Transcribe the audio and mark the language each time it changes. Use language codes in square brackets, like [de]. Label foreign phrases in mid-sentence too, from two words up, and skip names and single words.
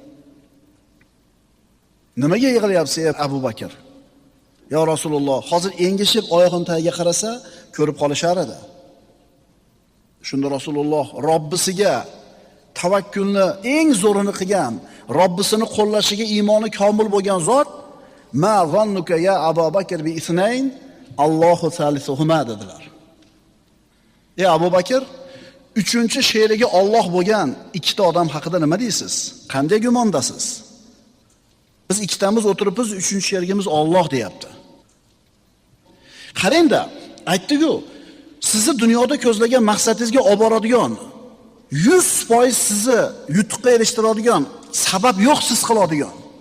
[uz] Nimaga yig'layapsiz Abu Bakr? Ya Rasululloh, hozir engishib oyoqim tagiga qarasa, ko'rib qolishar edi. Shunda Rasululloh Robbisiga tavakkulni eng zo'rini qilgan, Robbisini qo'llashiga iymoni komil bo'lgan zot [ar] ما ظنك يا أبا بكر باثنين الله ثالثهما [uz] dedilar. Ey Abu Bakr, uchinchi sherigi Alloh bo'lgan ikkita odam haqida nima deysiz? Qanday gumondasiz? Biz ikkitamiz o'tiribmiz, uchinchi sherigimiz Alloh deyapti. Qarangda, aytdi-ku, sizni dunyoda ko'zlagan maqsadingizga olib boradigan 100% sizni yutuqqa erishtiradigan sabab yo'q, siz qiladigan.